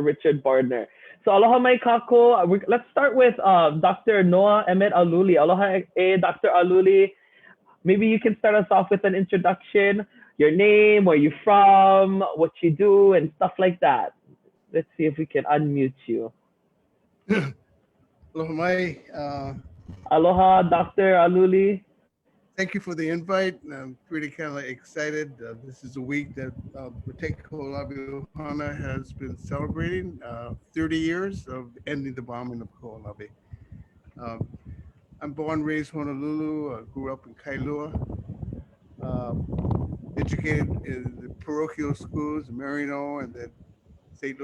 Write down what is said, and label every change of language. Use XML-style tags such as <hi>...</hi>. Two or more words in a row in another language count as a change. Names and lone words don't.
<en>Richard Bordner. So</en> <haw>aloha mai kako.</haw> <en>Let's start with Dr. Noah Emmett Aluli. Aloha Dr. Aluli. Maybe you can start us off with an introduction, your name, where you're from, what you do, and stuff like that. Let's see if we can unmute you.</en> <haw>Aloha mai.</haw> <en>Aloha, Dr. Aluli. Thank you for the invite. I'm pretty kind of excited. This is a week that Ke Kahua Ma Mua has been celebrating 30 years of ending the bombing of Kaho'olawe. I'm born, raised Honolulu, grew up in Kailua, educated in the parochial schools, Marino, and then St.</en>